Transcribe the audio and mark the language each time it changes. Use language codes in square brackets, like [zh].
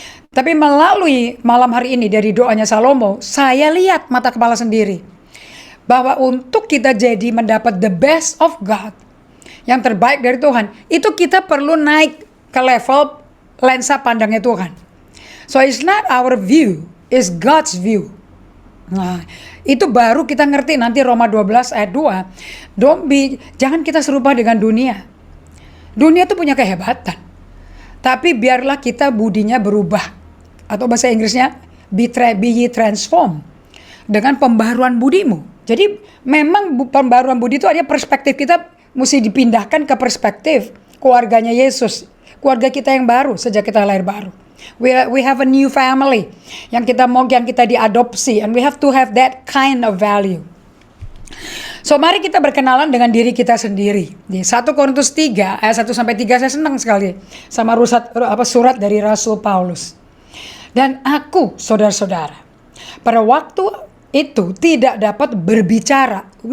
[id] Tapi melalui malam hari ini dari doanya Salomo, saya lihat mata kepala sendiri bahwa untuk kita jadi mendapat [en] the best of God, [id] yang terbaik dari Tuhan, itu kita perlu naik ke level lensa pandangnya Tuhan. [en] So it's not our view, it's God's view. [id] Nah, itu baru kita ngerti nanti Roma 12 ayat 2. Jangan kita serupa dengan dunia. Dunia itu punya kehebatan. Tapi biarlah kita budinya berubah. Atau bahasa Inggrisnya [en] be ye transformed [id] dengan pembaruan budimu. Jadi memang pembaruan budi itu artinya perspektif kita mesti dipindahkan ke perspektif keluarganya Yesus, keluarga kita yang baru sejak kita lahir baru. [en] We have a new family [id] yang kita diadopsi, [en] and we have to have that kind of value. [id] So mari kita berkenalan dengan diri kita sendiri. Di 1 Korintus 3 ayat 1 sampai 3 saya senang sekali sama surat dari Rasul Paulus. Dan aku, saudara-saudara, pada waktu itu tidak dapat berbicara.